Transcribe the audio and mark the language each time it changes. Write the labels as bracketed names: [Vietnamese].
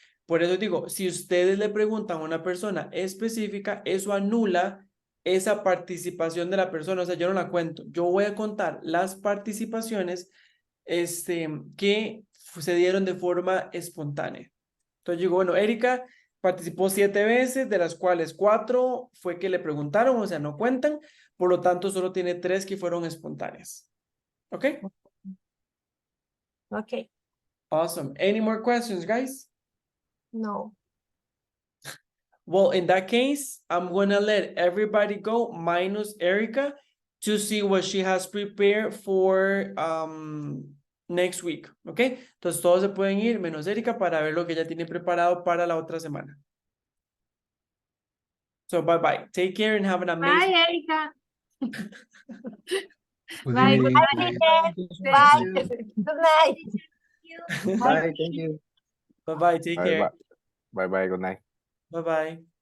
[Spanish] Por eso digo, si ustedes le preguntan a una persona específica, eso anula esa participación de la persona, o sea, yo no la cuento, yo voy a contar las participaciones que se dieron de forma espontánea. Entonces digo, bueno, Erika participó 7 veces, de las cuales 4 fue que le preguntaron, o sea, no cuentan, por lo tanto solo tiene 3 que fueron espontáneas. ¿Ok? [English] Okay, Awesome. Any more questions, guys? no. Well, in that case, I'm gonna let everybody go minus Erica to see what she has prepared for next week, ¿ok? [Spanish] Entonces todos se pueden ir menos Erika para ver lo que ella tiene preparado para la otra semana. [English] So bye bye. Take care and have an amazing. Bye, Erika. Good Bye, evening. Bye. Good night. Bye, thank you. Bye bye. Take Bye care. bye. Bye bye. Good night. Bye bye.